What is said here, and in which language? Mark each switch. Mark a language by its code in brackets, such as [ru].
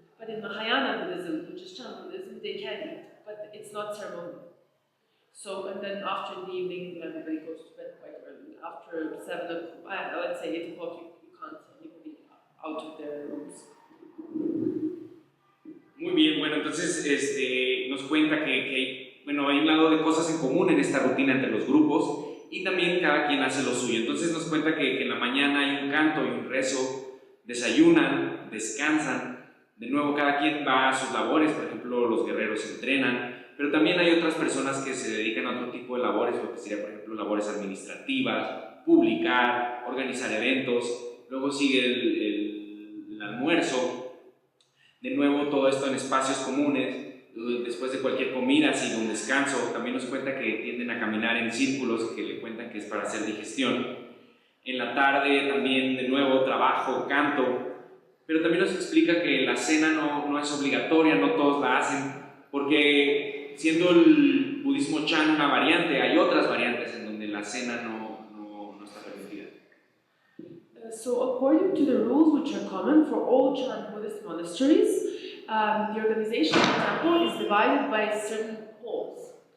[en] But in Mahayana Buddhism, which is Chan Buddhism, they can eat, but it's not ceremonial. So, and then after in the evening, everybody goes to bed quite early. After 7 o'clock, let's say 8 o'clock, you can't see anybody out of their rooms. [es] Muy bien, bueno, entonces nos cuenta que bueno, hay un lado de cosas en común en esta rutina entre los grupos y también cada quien hace lo suyo. Entonces nos cuenta que en la mañana hay un canto y un rezo, desayunan, descansan, de nuevo cada quien va a sus labores, por ejemplo los guerreros entrenan, pero también hay otras personas que se dedican a otro tipo de labores, lo que sería por ejemplo labores administrativas, publicar, organizar eventos, luego sigue el almuerzo, de nuevo todo esto en espacios comunes. Después de cualquier comida sigue un descanso. También nos cuenta que tienden a caminar en círculos, que le cuentan que es para hacer digestión. En la tarde también de nuevo trabajo, canto, pero también nos explica que la cena no es obligatoria, no todos la hacen, porque siendo el budismo Chan una variante, hay otras variantes en donde la cena no está permitida. [en] So according to the rules which are common for all Chan Buddhist monasteries, the organization of the temple is divided by certain halls.